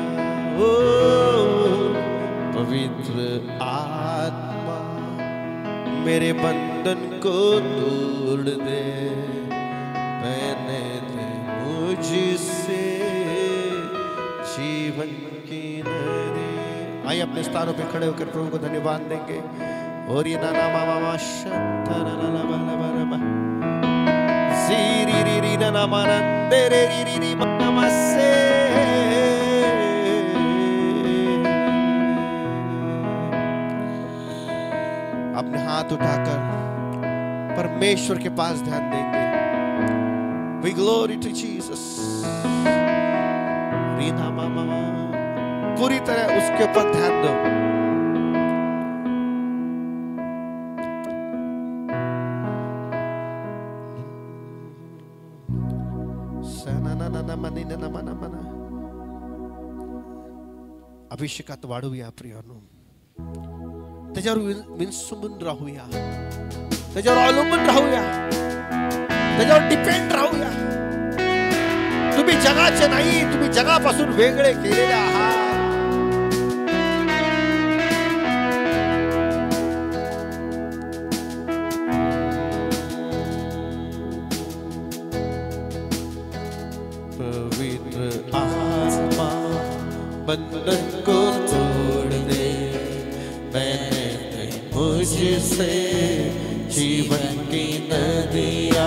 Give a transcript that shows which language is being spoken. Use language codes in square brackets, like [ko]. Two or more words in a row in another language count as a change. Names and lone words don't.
[hi] ओ पवित्र आत्मा मेरे बंधन को तोड़ दे, बहने दे मुझसे जीवन की नदी. आइए अपने स्थानों पे खड़े होकर प्रभु को धन्यवाद देंगे. और ये नाना मामा माशा री री री ना मानंदे रे री री री नमस्ते. अपने हाथ उठाकर परमेश्वर के पास ध्यान देंगे. [en] We glory to Jesus. [hi] रीना मामा पूरी तरह उसके ऊपर ध्यान दो. [mr] अभिषेकात वाढूया प्रियानो. त्याच्यावर विंसुमून राहूया, त्याच्यावर अवलंबून राहूया, त्याच्यावर डिपेंड राहूया. तुम्ही जगाचे नाही, तुम्ही जगापासून वेगळे केलेले आहात. [hi] पवित्र आत्मा बंधन को तोड़ दे, मैंने मुझसे जीवन की नदियाँ.